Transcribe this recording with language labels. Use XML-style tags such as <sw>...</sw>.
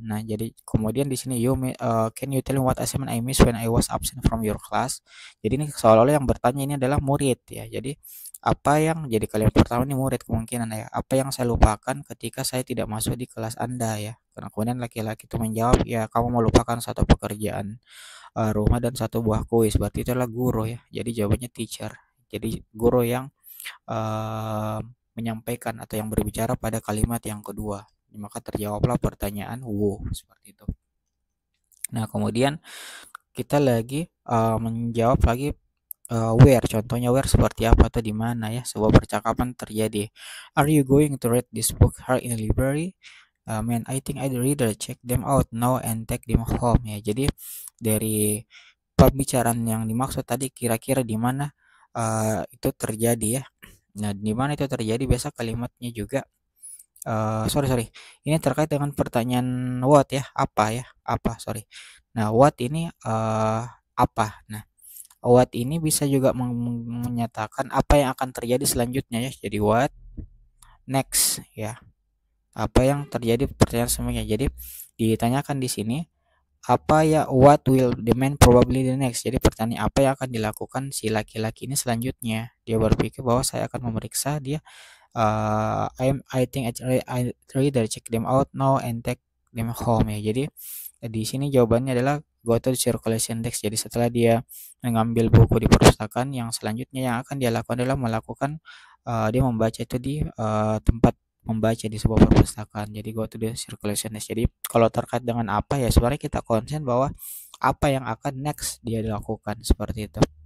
<id>Nah, jadi kemudian di sini</id> <en>can you tell me what assignment I missed when I was absent from your class.</en> <id>Jadi ini seolah-olah yang bertanya ini adalah murid ya. Jadi apa yang jadi kalimat pertama ini murid kemungkinan ya, apa yang saya lupakan ketika saya tidak masuk di kelas Anda ya. Karena kemudian laki-laki itu menjawab, ya kamu melupakan satu pekerjaan rumah dan satu buah kuis. Berarti itu adalah guru ya. Jadi jawabannya teacher. Jadi guru yang menyampaikan atau yang berbicara pada kalimat yang kedua. Maka terjawablah pertanyaan seperti itu. Nah, kemudian kita lagi menjawab lagi where. Contohnya where seperti apa atau di mana ya. Sebuah percakapan terjadi.</id> <en>Are you going to read this book here in the library? Man, I think I'd rather check them out now and take them home ya.</en> <id>Jadi dari pembicaraan yang dimaksud tadi, kira-kira di mana itu terjadi ya. Nah, di mana itu terjadi biasa kalimatnya juga sorry, ini terkait dengan pertanyaan what ya, sorry. Nah, what ini apa. Nah, what ini bisa juga menyatakan apa yang akan terjadi selanjutnya ya. Jadi what next ya, apa yang terjadi, pertanyaan semuanya. Jadi ditanyakan di sini apa ya,</id> <en>what will the man probably the next.</en> <id>Jadi pertanyaan apa yang akan dilakukan si laki-laki ini selanjutnya. Dia berpikir bahwa saya akan memeriksa dia.</id> <en>I think I rather check them out now and take them home ya.</en> <id>Jadi di sini jawabannya adalah</id> <en>go to the circulation desk.</en> <id>Jadi setelah dia mengambil buku di perpustakaan, yang selanjutnya yang akan dia lakukan adalah dia membaca itu di tempat membaca di sebuah perpustakaan. Jadi</id> <en>go to the circulation desk.</en> <id>Jadi kalau terkait dengan apa ya, sebenarnya kita konsen bahwa apa yang akan next dia dilakukan, seperti itu.</id>